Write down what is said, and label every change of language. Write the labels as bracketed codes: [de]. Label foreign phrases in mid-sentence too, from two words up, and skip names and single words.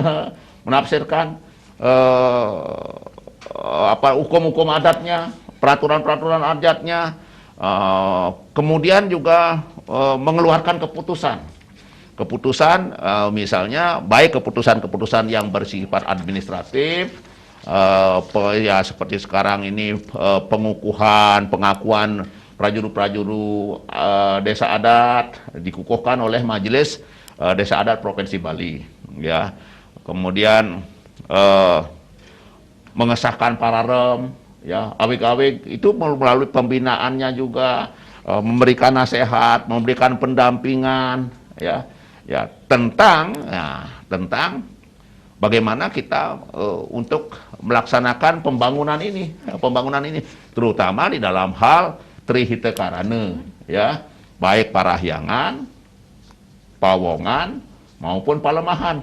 [id] apa hukum-hukum adatnya, peraturan-peraturan adatnya, kemudian juga mengeluarkan keputusan, misalnya baik keputusan-keputusan yang bersifat administratif, ya, seperti sekarang ini pengakuan prajurit-prajurit desa adat dikukuhkan oleh Majelis Desa Adat Provinsi Bali, ya. Kemudian mengesahkan pararem, ya, awik-awik itu melalui pembinaannya juga, memberikan nasihat, memberikan pendampingan, ya, tentang bagaimana kita untuk melaksanakan pembangunan ini, terutama di dalam hal Trihite Karana, ya, baik Parahyangan, Pawongan maupun Palemahan.